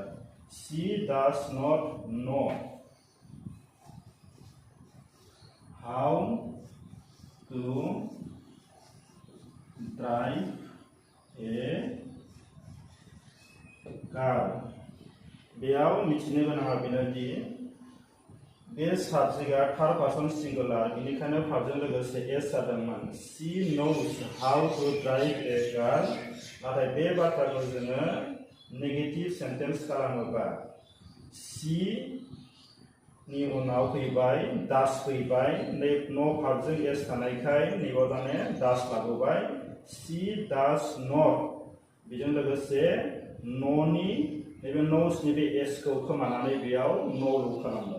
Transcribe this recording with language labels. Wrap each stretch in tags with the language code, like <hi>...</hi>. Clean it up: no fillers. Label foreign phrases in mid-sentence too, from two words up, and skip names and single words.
<en>She does not know how to drive a car.</en> <brx>बेयाव मिथिनो गोनाङा बेनोदि बे साबजेक्टआ</brx> <en>third person singular,</en> <brx>बेनिखायनो भार्बजों लोगोसे एस जादोंमोन।</brx> <en>She knows how to drive a car.</en> <brx>नाथाय बे बाथ्राखौ जोङो</brx> <en>negative sentence</en> <brx>खालामोबा शी नि उनाव फैबाय डास फैबाय। नै नो भार्बजों एस थानायखाय नैबाव दाने डास लाबोबाय।</brx> <en>She does not</en> <brx>बेजों लोगोसे न'नि नैबे न'सनि बे एसखौ खोमानानै बेयाव न'ल' खालामबाय।</brx>